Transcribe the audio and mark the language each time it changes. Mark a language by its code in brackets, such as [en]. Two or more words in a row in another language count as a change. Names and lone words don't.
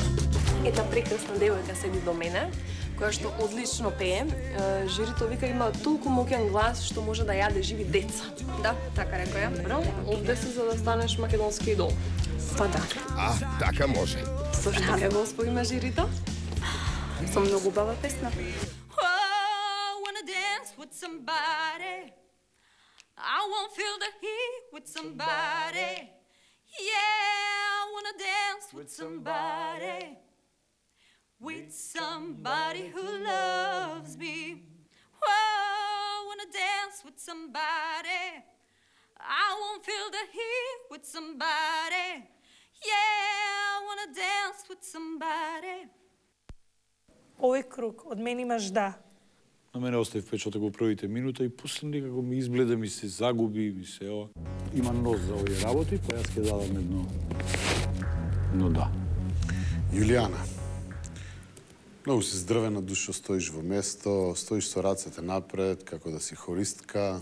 [mk] Една прекрасна девојка седи до мене, која што одлично пее. Жирито вика има толку моќен глас што може да јаде живи деца. Да, така рекоја. Добро, овде си за да станеш македонски идол. Па да. А, така може. Со што ќе го оспоиме Жирито? Со многу убава песна. [en] Oh, wanna dance with somebody. I won't feel the heat with somebody. Yeah, I wanna dance with somebody. With somebody who loves me. Oh, I wanna dance with somebody. with somebody. Yeah, I wanna dance with somebody. [mk] Овој круг, од мене имаш да. На мене остави впечаток во првите минута и после некако ми изгледа, ми се загуби, ми се ова. Има нос за овие работи, па јас ќе дадам едно да. Јулијана, многу си здрвена душо, стоиш во место, стоиш со рацете напред, како да си хористка.